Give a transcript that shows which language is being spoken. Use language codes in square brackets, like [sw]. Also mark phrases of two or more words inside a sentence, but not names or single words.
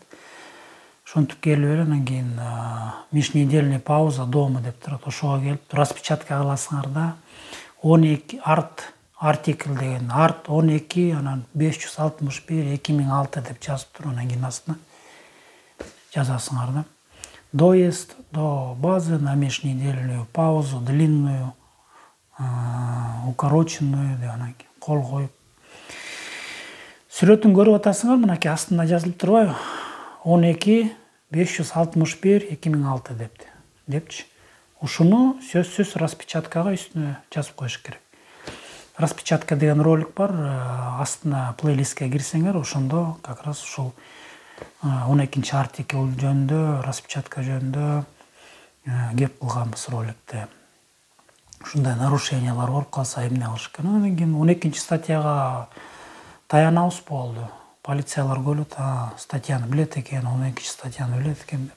[ky] Ошентип келип эле анан кийин [ru] межнедельный пауза дома [ky] деп турат. Ошого келип распечатка кыласыңар да. 12 артикл деген арт 12, анан 561 2006 деп жазып туруп, анан кийин астына жазасыңар да. [ru] Доезд до базы на межнедельную паузу, длинную, [ky] укороченную деп анан кийин кол коюп. Сүрөтүн көрүп атасыңар, мынакей астында жазылып турбайбы? 12 561 2006 депчи. Ушуну сөзсүз распечаткага үстүнө жазып коюш керек. Распечатка деген ролик бар, астына плейлистке кирсеңер, ошондо [ru] как раз [ky] ушул 12-чи артикл жөнүндө, распечатка жөнүндө кеп кылганбыз роликте. Ушундай нарушениялар болуп калса эмне кылыш керек? Анан кийин 12-чи статьяга таянабыз болду. Полициялар көрөт, статьяны билет экен, 12-чи статьяны билет экен деп.